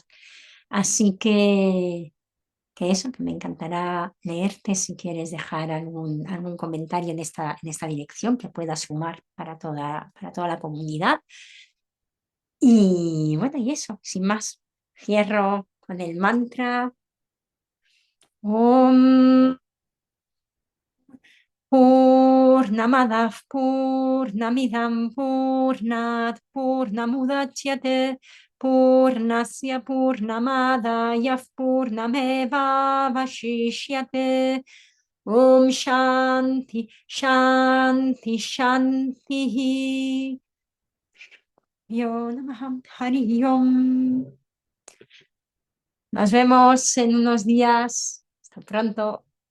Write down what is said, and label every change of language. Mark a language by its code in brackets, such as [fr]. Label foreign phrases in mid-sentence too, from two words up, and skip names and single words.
[es] Así que eso, que me encantará leerte si quieres dejar algún comentario en esta dirección que pueda sumar para toda la comunidad. Y bueno, y eso, sin más, cierro con el mantra. [sa] Om Purnamadav Purnamidam Purnat Purnamudachyate Purnasya Purnamadaya Purnameva Vashishyate. Om Shanti Shanti Shanti. Yo Namah Hari Om. [es] Nos vemos en unos días. Hasta pronto.